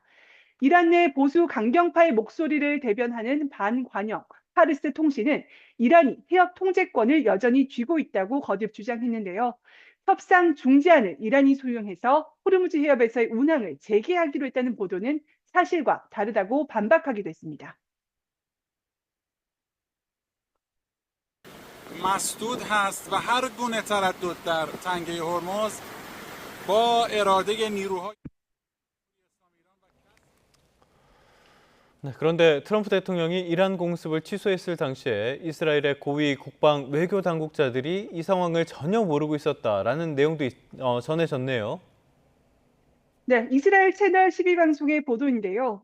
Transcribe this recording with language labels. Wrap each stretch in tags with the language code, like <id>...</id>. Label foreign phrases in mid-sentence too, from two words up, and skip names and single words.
<ko>이란 내 보수 강경파의 목소리를 대변하는 반관영 파르스 통신은 이란이 해협 통제권을 여전히 쥐고 있다고 거듭 주장했는데요. 협상 중지안을 이란이 수용해서 호르무즈 해협에서의 운항을 재개하기로 했다는 보도는 사실과 다르다고 반박하기도 했습니다.</ko> <fa>مسدود هست و هر گونه تردد در تنگه هرمز با اراده نیروهای</fa> <ko>네, 그런데 트럼프 대통령이 이란 공습을 취소했을 당시에 이스라엘의 고위 국방 외교 당국자들이 이 상황을 전혀 모르고 있었다라는 내용도 전해졌네요. 네, 이스라엘 채널 12방송의 보도인데요.</ko>